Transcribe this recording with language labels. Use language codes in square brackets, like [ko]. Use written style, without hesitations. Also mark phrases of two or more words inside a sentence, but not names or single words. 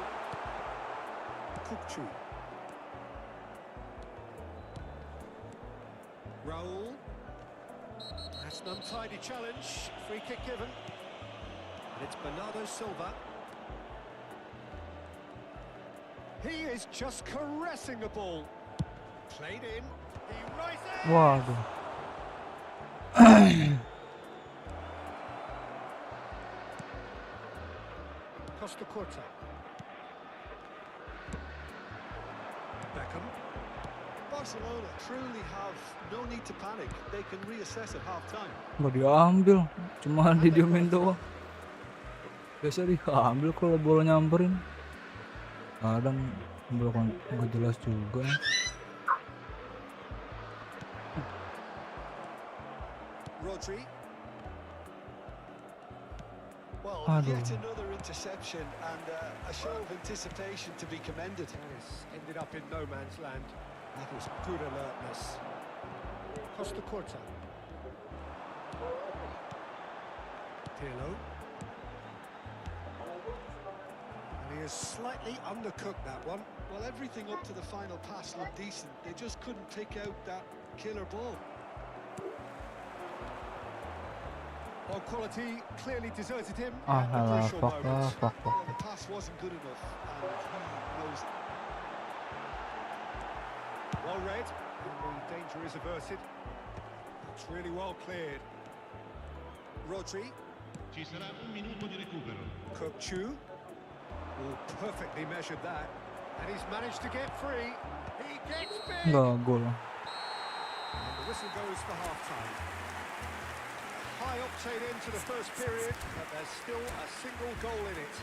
[en] Kukçu. Raul. That's an untidy challenge. Free kick given. And it's Bernardo Silva. He is just caressing the ball. Played in. He rises. [id] Waduh. [en] Costa Curta. Beckham. Barcelona truly have no need to panic. They can reassess at half-time. [id] Nggak diambil, cuma didiemin doang. Biasa diambil kalau bola nyamperin. Kadang bola nggak jelas juga. [en] Rodri. Well, yet another interception and a show of anticipation to be commended. This ended up in no man's land. That was good alertness. Costa Curta. Pirlo. And he has slightly undercooked that one. Well, everything up to the final pass looked decent. They just couldn't pick out that killer ball. Ball quality clearly deserted him Ah, at the crucial fuck, moment. fuck. Well, the pass wasn't good enough, and he knows it. Well read, and the danger is averted. It's really well cleared. Rodri. [it] Ci sarà un minuto di recupero. [en] Cook-Chu. Oh, perfectly measured that. And he's managed to get free. He gets big. [id] Enggak gol. [en] And the whistle goes for half-time. High octane into the first period, but there's still a single goal in it.